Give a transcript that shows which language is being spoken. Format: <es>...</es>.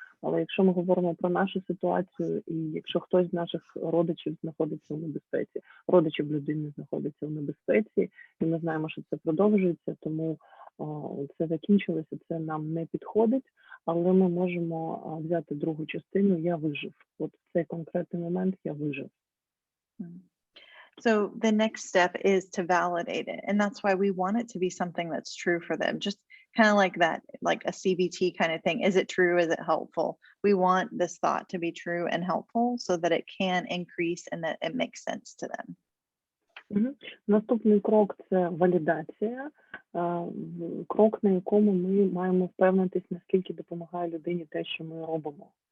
<uk>Але якщо ми говоримо про нашу ситуацію, і якщо хтось з наших родичів знаходиться у небезпеці, родичів людини знаходиться у небезпеці, і ми знаємо, що це продовжується, тому це закінчилося, це нам не підходить, але ми можемо взяти другу частину «я вижив». От в цей конкретний момент я вижив.</uk> <en>So the next step is to validate it. And that's why we want it to be something that's true for them. Just kind of like that, like a CBT kind of thing. Is it true? Is it helpful? We want this thought to be true and helpful so that it can increase and that it makes sense to them.</en> <uk>Наступний крок – це валідація. Крок, на якому ми маємо впевнитись, наскільки допомагає людині те, що ми робимо.</uk>